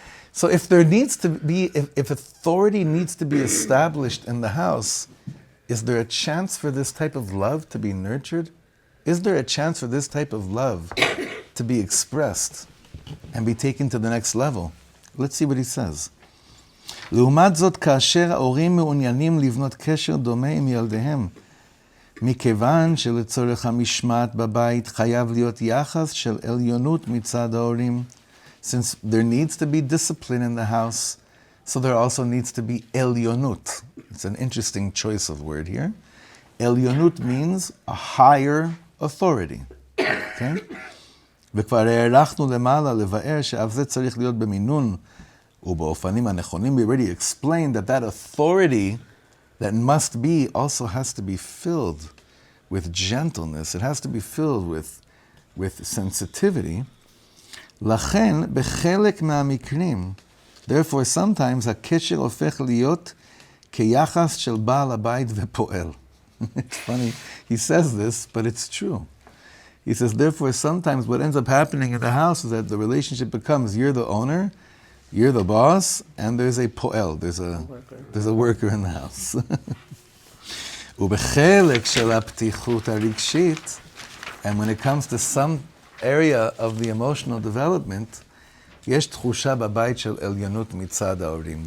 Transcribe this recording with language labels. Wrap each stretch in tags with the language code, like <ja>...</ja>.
<en>So if there needs to be, if authority needs to be established in the house, is there a chance for this type of love to be nurtured? Is there a chance for this type of love to be expressed and be taken to the next level? Let's see what he says.</en> <he>לעומת זאת, כאשר ההורים מעוניינים לבנות קשר דומה עם ילדיהם, מכיוון שלצורך המשמעת בבית חייב להיות יחס של עליונות מצד ההורים,</he> <en>since there needs to be discipline in the house, so there also needs to be elionut. It's an interesting choice of word here. Elionut means a higher authority. Okay?</en> <he>וכבר הערכנו למעלה לבאר שאף זה צריך להיות במינון ובאופנים הנכונים.</he> <en>We already explained that authority that must be also has to be filled with gentleness. It has to be filled with sensitivity.</en> <he>לכן, בחלק מהמקרים,</he> <en>therefore sometimes</en> <he>הקשר הופך להיות כיחס של בעל הבית ופועל.</he> <en>It's funny, he says this, but it's true. He says, therefore sometimes what ends up happening in the house is that the relationship becomes, you're the owner, you're the boss, and there's a poel, there's a worker in the house.</en> <he>ובחלק של הפתיחות הרגשית,</he> <en>and when it comes to some area of the emotional development,</en> <he>יש תחושה בבית של עליונות מצד ההורים.</he>